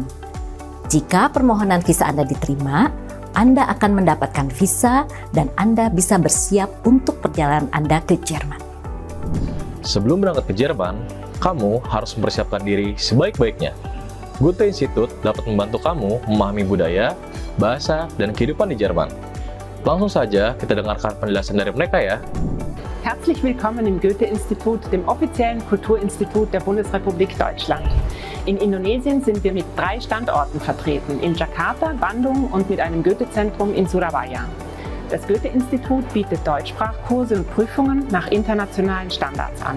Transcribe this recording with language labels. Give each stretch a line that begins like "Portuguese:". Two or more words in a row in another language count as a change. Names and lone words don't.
Indonesian: Jika permohonan visa Anda diterima, Anda akan mendapatkan visa dan Anda bisa bersiap untuk perjalanan Anda ke Jerman. Sebelum berangkat ke Jerman, kamu harus mempersiapkan diri sebaik-baiknya. Goethe Institut dapat membantu kamu memahami budaya, bahasa, dan kehidupan di Jerman. Langsung saja kita dengarkan penjelasan dari mereka ya.
German: Herzlich willkommen im Goethe-Institut, dem offiziellen Kulturinstitut der Bundesrepublik Deutschland. In Indonesien sind wir mit 3 Standorten vertreten, in Jakarta, Bandung und mit einem Goethe-Zentrum in Surabaya. Das Goethe-Institut bietet Deutschsprachkurse und Prüfungen nach internationalen Standards an.